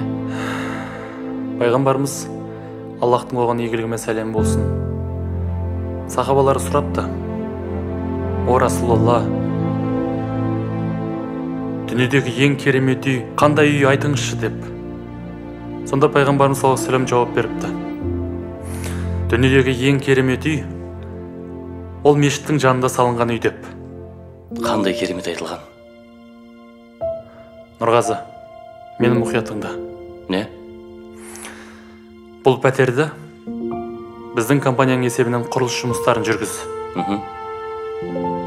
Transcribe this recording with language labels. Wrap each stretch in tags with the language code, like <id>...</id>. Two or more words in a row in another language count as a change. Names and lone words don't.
<kk>Пайғамбарымыз Аллахтың оған игілігімен сәлем болсын. Сахабалары сұрапты. О Расулалла, дүниедегі ең керемет үй қандай үй айтыңызшы деп. Сонда пайғамбарымыз</kk> <ar>صلى الله عليه وسلم</ar> <kk>жауап беріпті. Дүниедегі ең керемет үй ол мешіттің жанында салынған үй деп. Қандай керемет айтылған? Нұрғазы, менің мұқиятыңда. Не? Бұл пәтерді біздің компанияның есебінен құрылыс жұмыстарын жүргіз.</kk>